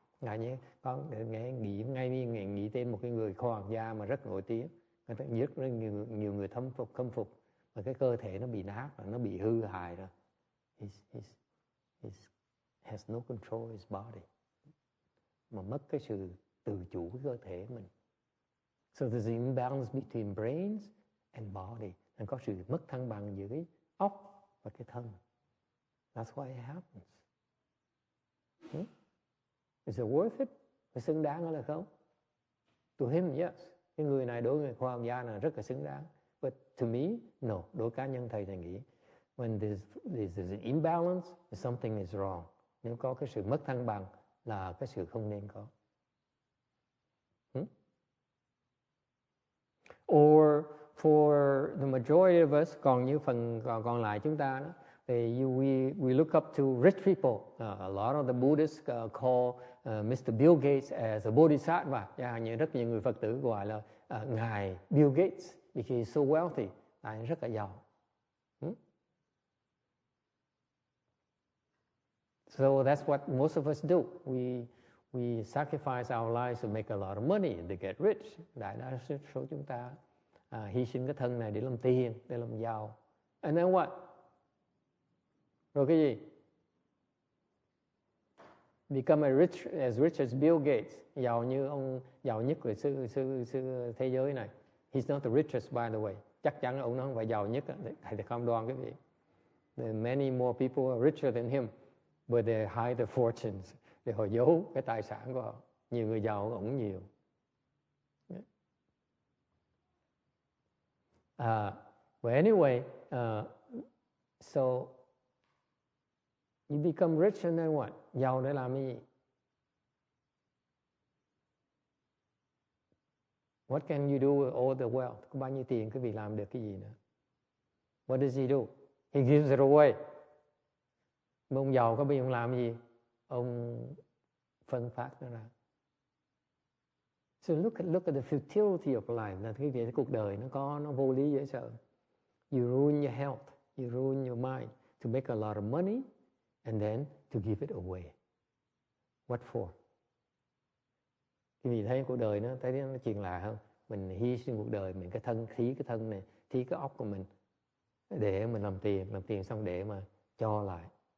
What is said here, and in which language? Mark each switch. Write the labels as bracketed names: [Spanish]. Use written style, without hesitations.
[Vietnamese] Ngài nhé, con nghĩ tên một cái người khoa học gia mà rất nổi tiếng, người ta rất nhiều người khâm phục, mà cái cơ thể nó bị nát, nó bị hư hại rồi. [English] He has no control his body, [Vietnamese] mà mất cái sự tự chủ của cơ thể mình. [English] So there's an imbalance between brains and body. [Vietnamese] Nên có sự mất thăng bằng giữa cái óc và cái thân. [English] That's why it happens. Is it worth it? [Vietnamese] Có xứng đáng hay là không? [English] To him, yes. [Vietnamese] Cái người này đối với người khoa học gia là rất là xứng đáng. [English] But to me, no. [Vietnamese] Đối cá nhân thầy nghĩ [English] when there's an imbalance, something is wrong. [Vietnamese] Nếu có cái sự mất thăng bằng là cái sự không nên có. [English] Or for the majority of us, [Vietnamese] còn như phần còn lại chúng ta đó, [English] we look up to rich people. A lot of the Buddhists call Mr. Bill Gates as a bodhisattva. [Vietnamese] Như rất nhiều người Phật tử gọi là ngài Bill Gates [English] because he's so wealthy, [Vietnamese] tại rất là giàu. [English] So that's what most of us do. We sacrifice our lives to make a lot of money and to get rich. [Vietnamese] Đại đa số chúng ta hy sinh cái thân này để làm tiền, để làm giàu. [English] And then what? [Vietnamese] Rồi cái gì? [English] Become as rich as Bill Gates, [Vietnamese] giàu như ông giàu nhất của sư thế giới này. [English] He's not the richest, by the way. [Vietnamese] Chắc chắn ông nó không phải giàu nhất. Thầy cam đoan cái gì? [English] There are many more people are richer than him, but they hide their fortunes. [Vietnamese] Để họ giấu cái tài sản của họ. Nhiều người giàu cũng nhiều. [English] But anyway, so you become rich and then what? [Vietnamese] Giàu để làm cái gì? [English] What can you do with all the wealth? [Vietnamese] Có bao nhiêu tiền quý vị làm được cái gì nữa? [English] What does he do? He gives it away. [Vietnamese] Mà ông giàu có biết ông làm gì? Ông phân phát nó ra. [English] So look at the futility of life. [Vietnamese] Là cái việc cuộc đời nó vô lý dễ sợ. [English] You ruin your health, you ruin your mind to make a lot of money and then to give it away. What for? [Vietnamese] Cái gì thấy cuộc đời nó thấy nó chuyện lạ không? Mình hy sinh cuộc đời mình, cái thân này, thí cái óc của mình để mình làm tiền xong để mà cho lại.